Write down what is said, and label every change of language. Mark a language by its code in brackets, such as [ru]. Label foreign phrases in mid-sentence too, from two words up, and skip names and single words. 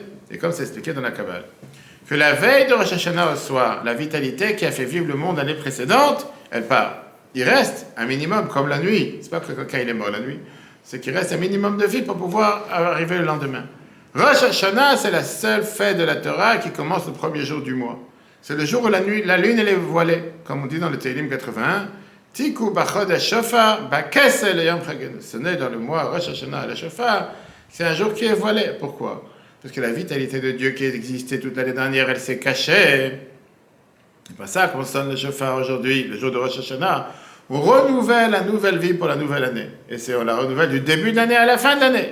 [fr] Et comme c'est expliqué dans la Kabbale. Que la veille de Rosh Hashanah au soir, la vitalité qui a fait vivre le monde l'année précédente, elle part. Il reste un minimum, comme la nuit. C'est pas que quelqu'un il est mort la nuit. C'est qu'il reste un minimum de vie pour pouvoir arriver le lendemain. Rosh Hashanah, c'est la seule fête de la Torah qui commence le premier jour du mois. C'est le jour où la lune elle est voilée. Comme on dit dans le Tehillim 81. [he] תקעו בחודש שופר בכסה יום חגנו. [fr] Ce n'est dans le mois Rosh Hashanah le shofar, c'est un jour qui est voilé. Pourquoi? Parce que la vitalité de Dieu qui existait toute l'année dernière, elle s'est cachée. C'est pas ça qu'on sonne le shofar aujourd'hui, le jour de Rosh Hashanah. On renouvelle la nouvelle vie pour la nouvelle année. Et on la renouvelle du début de l'année à la fin de l'année.